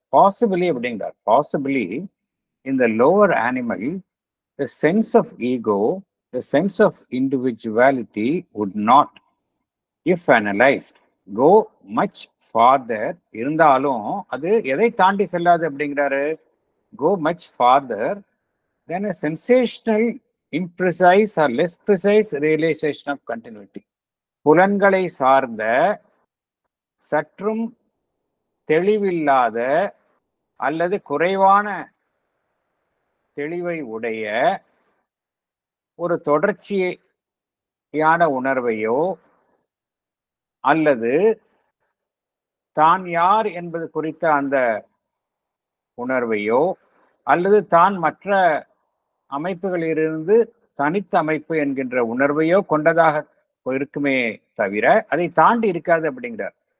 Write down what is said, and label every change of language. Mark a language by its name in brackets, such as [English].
[English] possibly [Tamil] அப்படிங்கிறார். [English] Possibly in the lower animal, the sense of ego, the sense of individuality would not, if analyzed, go much farther. [Tamil] இருந்தாலும் அது எதை தாண்டி செல்லாது அப்படிங்கிறாரு. [English] go much farther than a sensational, imprecise or less precise realization of continuity. [Tamil] புலன்களை சார்ந்த சற்றும் தெளிவில்லாத அல்லது குறைவான தெளிவை உடைய ஒரு தொடர்ச்சியான உணர்வையோ அல்லது தான் யார் என்பது குறித்த அந்த உணர்வையோ அல்லது தான் மற்ற அமைப்புகளிலிருந்து தனித்த அமைப்பு என்கின்ற உணர்வையோ கொண்டதாக இருக்குமே தவிர அதை தாண்டி இருக்காது அப்படிங்கிறார்.